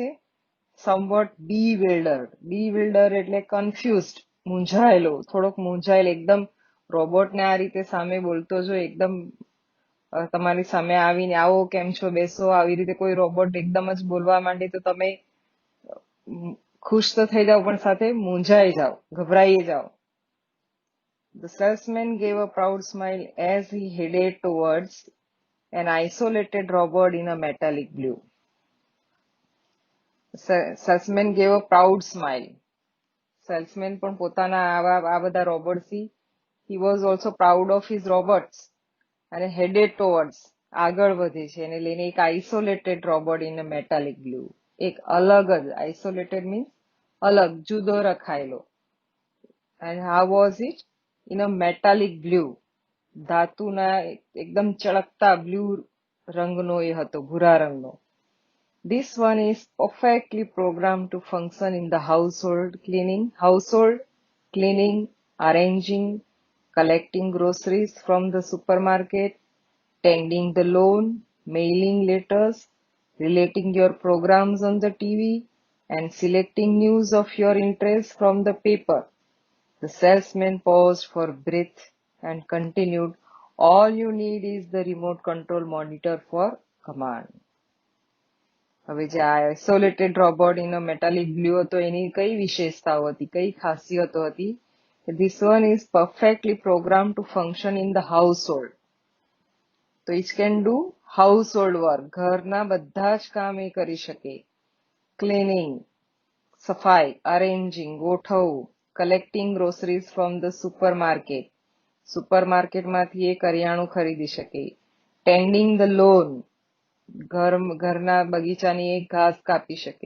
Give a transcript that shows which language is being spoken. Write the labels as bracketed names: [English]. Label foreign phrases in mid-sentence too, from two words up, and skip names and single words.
[Gujarati] સમવોટ bewildered એટલે કન્ફ્યુઝડ, મૂંઝાયેલો, થોડોક મૂંઝાયેલો. એકદમ રોબોટને આ રીતે સામે બોલતો જો એકદમ તમારી સામે આવીને આવો, કેમ છો, બેસો, આવી રીતે કોઈ રોબોટ એકદમ જ બોલવા માંડે તો તમે ખુશ તો થઈ જાઓ પણ સાથે મૂંઝાઈ જાઓ, ગભરાઈ જાઓ. [English] The salesman gave a proud smile as he headed towards an isolated robot in a metallic blue. Salesman gave a proud smile. Salesman [Gujarati] પણ પોતાના આ બધા રોબોટ્સથી [English] he was also proud of his robots. [Gujarati] અને [English] headed towards [Gujarati] આગળ વધે છે એને લઈને એક [English] isolated robot in a metallic blue, [Gujarati] એક અલગ જ, [English] isolated means [Gujarati] અલગ, જુદો રખાયેલો. [English] and how was it? in a metallic blue, [Gujarati] ધાતુના એકદમ ચળકતા બ્લુ રંગનો એ હતો, ભૂરા રંગનો. [English] This one is perfectly programmed to function in the household cleaning, arranging, collecting groceries from the supermarket, tending the lawn, mailing letters, relating your programs on the TV, and selecting news of your interest from the paper. The salesman paused for breath and continued, all you need is the remote control monitor for command. [Gujarati] હવે જે [English] isolated robot in a metallic blue [Gujarati] હતો એની કઈ વિશેષતાઓ હતી, કઈ ખાસિયતો હતી? [English] This one is perfectly programmed to function in the household. તો it can do household work, [Gujarati] ઘરના બધા જ કામ એ કરી શકે. ક્લીનિંગ, સફાઈ, અરેન્જિંગ, ગોઠવવું, [English] collecting groceries from the [Gujarati] સુપરમાર્કેટમાંથી એ કરિયાણું ખરીદી શકે. [English] tending the lawn, [Gujarati] ઘરના બગીચાની એક ઘાસ કાપી શકે.